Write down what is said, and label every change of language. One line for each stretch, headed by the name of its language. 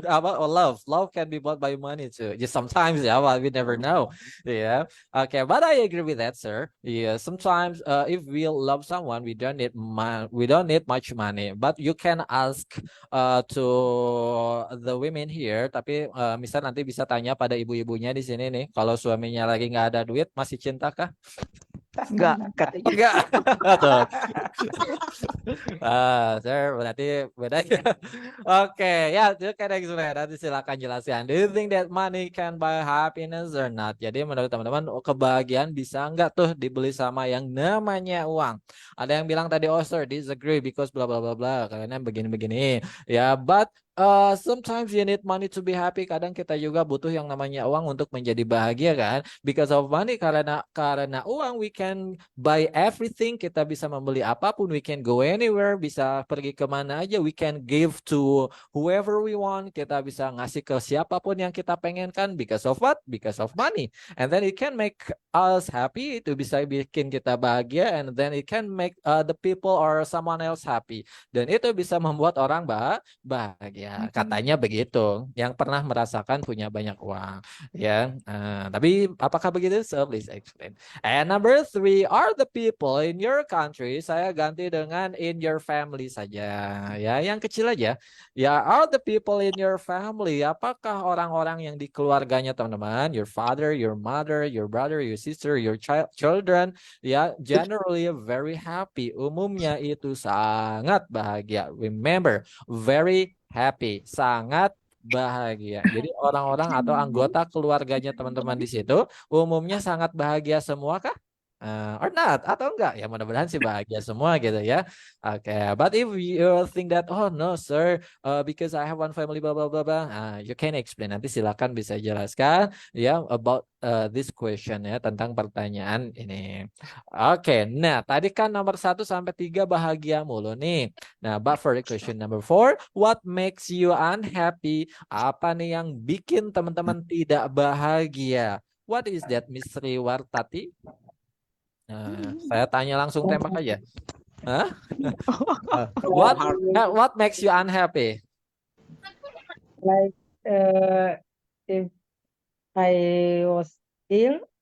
English: Or love can be bought by money too. Just sometimes, yeah, well, we never know. Yeah, okay, but I agree with that, sir. Yeah, sometimes, if we love someone, we don't need much money, but you can ask to the women here.
Indonesian: Tapi misal nanti bisa tanya pada ibu-ibunya di sini nih, kalau suaminya lagi nggak ada duit, masih cinta kah? Enggak, katanya. Enggak. Tuh. Sir, berarti beda ya. Oke, ya, itu kan explain. Nanti silakan jelaskan.
English: Do you think that money can buy happiness or not?
Indonesian: Jadi menurut teman-teman, kebahagiaan bisa enggak tuh dibeli sama yang namanya uang? Ada yang bilang tadi,
English: oh sir, disagree because
Indonesian: bla bla bla bla. Karena begini-begini.
English: Ya, but sometimes you need money to be happy.
Indonesian: Kadang kita juga butuh yang namanya uang untuk menjadi bahagia kan?
English: Because of money,
Indonesian: karena uang
English: we can buy everything.
Indonesian: Kita bisa membeli apapun.
English: We can go anywhere.
Indonesian: Bisa pergi kemana aja.
English: We can give to whoever we want.
Indonesian: Kita bisa ngasih ke siapapun yang kita pengenkan.
English: Because of what? Because of money. And then it can make us happy.
Indonesian: Itu bisa bikin kita bahagia.
English: And then it can make the people or someone else happy.
Indonesian: Dan itu bisa membuat orang bahagia. Katanya begitu. Yang pernah merasakan punya banyak uang. Ya, tapi apakah begitu?
English: So please explain. And number three, are the people in your country?
Indonesian: Saya ganti dengan
English: in your family
Indonesian: saja. Ya, yang kecil aja.
English: Ya, are the people in your family?
Indonesian: Apakah orang-orang yang di keluarganya teman-teman?
English: Your father, your mother, your brother, your sister, your children. Ya, generally very happy.
Indonesian: Umumnya itu sangat bahagia.
English: Remember, very happy,
Indonesian: sangat bahagia. Jadi orang-orang atau anggota keluarganya teman-teman di situ umumnya sangat bahagia semua kah?
English: Or not?
Indonesian: Atau enggak? Ya mudah-mudahan sih bahagia semua gitu ya.
English: Oke, but if you think that oh no sir, because I have one family blah blah blah blah, you can explain.
Indonesian: Nanti silakan bisa jelaskan ya
English: about this question
Indonesian: ya tentang pertanyaan ini. Oke, nah tadi kan nomor 1 sampai 3 bahagia mulu nih.
English: Nah, but for the question number 4, what makes you unhappy?
Indonesian: Apa nih yang bikin teman-teman tidak bahagia?
English: What is that, Miss Riwartati?
Indonesian: Saya tanya langsung tembak aja. Hah?
English: What makes you unhappy? Like if I was ill,